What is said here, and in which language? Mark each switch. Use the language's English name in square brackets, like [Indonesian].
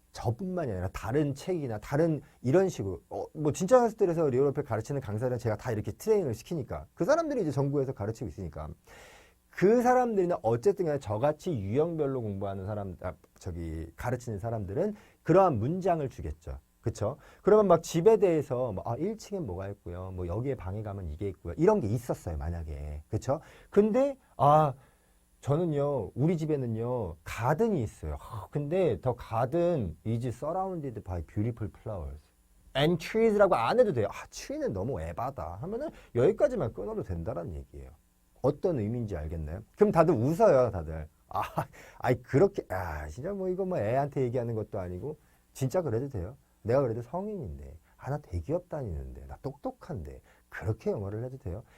[Korean] 저뿐만이 아니라 다른 책이나 다른 이런 식으로 뭐 진짜 학습들에서 리얼어필 가르치는 강사들은 제가 다 이렇게 트레이닝을 시키니까 그 사람들이 이제 전국에서 가르치고 있으니까 그 사람들이나 어쨌든 간에 저같이 유형별로 공부하는 사람 가르치는 사람들은 그러한 문장을 주겠죠. 그쵸? 그러면 막 집에 대해서 뭐, 1층에 뭐가 있고요. 뭐 여기에 방에 가면 이게 있고요. 이런 게 있었어요, 만약에. 그쵸? 근데 저는요, 우리 집에는요, 가든이 있어요. 근데 [English] the garden is surrounded by beautiful flowers. and trees [Korean] 라고 안 해도 돼요. tree는 너무 에바다 하면은 여기까지만 끊어도 된다는 얘기예요. 어떤 의미인지 알겠나요? 그럼 다들 웃어요, 다들. 그렇게, 진짜 뭐 이거 뭐 애한테 얘기하는 것도 아니고, 진짜 그래도 돼요. 내가 그래도 성인인데, 나 대기업 다니는데, 나 똑똑한데, 그렇게 영어를 해도 돼요?